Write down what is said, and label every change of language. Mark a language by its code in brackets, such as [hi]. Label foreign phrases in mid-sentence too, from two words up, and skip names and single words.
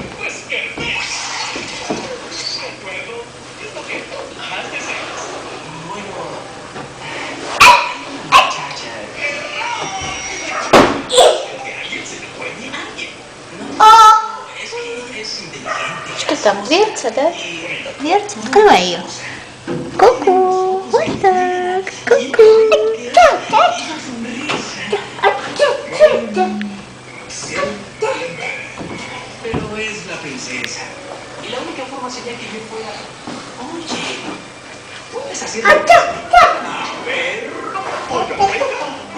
[es] Pues qué bien. ¿De acuerdo? ¿Qué es lo que más deseas? Bueno, muchacha. Que alguien se le fue mi alguien. No, es que ella es inteligente. [ru] Что там, вертится, да? [es] Y [ru] Вертится? Открывай ее. Ку-ку. Вот так. Ку-ку. [es] Pero es la princesa. Y la única forma sería que yo fuera. Oye, puedes hacer. A ver. Oiga, venga.